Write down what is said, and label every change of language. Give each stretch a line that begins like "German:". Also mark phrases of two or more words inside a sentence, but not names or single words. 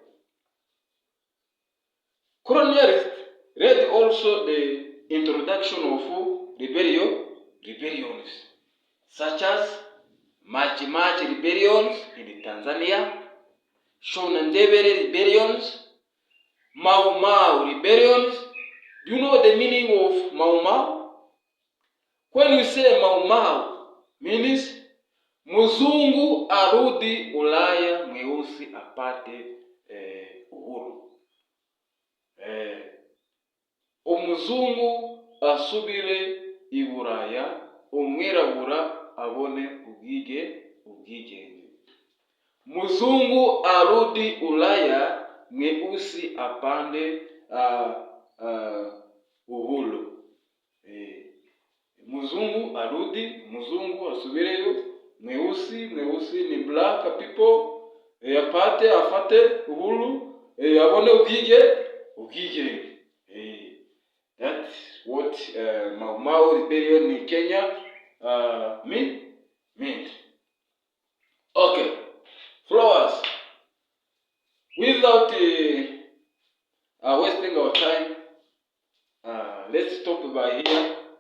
English: Colonialists led also the introduction of rebellions, such as Machi rebellions in Tanzania, Shonandebele rebellions, Mau Mau rebellions. Do you know the meaning of Mau Mau? When we say Mau Mau, means
Swahili: Mzungu arudi Ulaya, mweusi apate uhuru.
Rundi: Umuzungu asubire i Buraya, umwirabura abone ubwigenge.
Swahili: Mzungu arudi Ulaya, mweusi apande uhuru. Mzungu asubireyo, mweusi ni
English: black people,
Rundi: afate uhuru, abone ubwigenge.
English: That's what Mau Mau rebellion in Kenya meant. Okay, flowers. Without wasting our time, let's stop by here.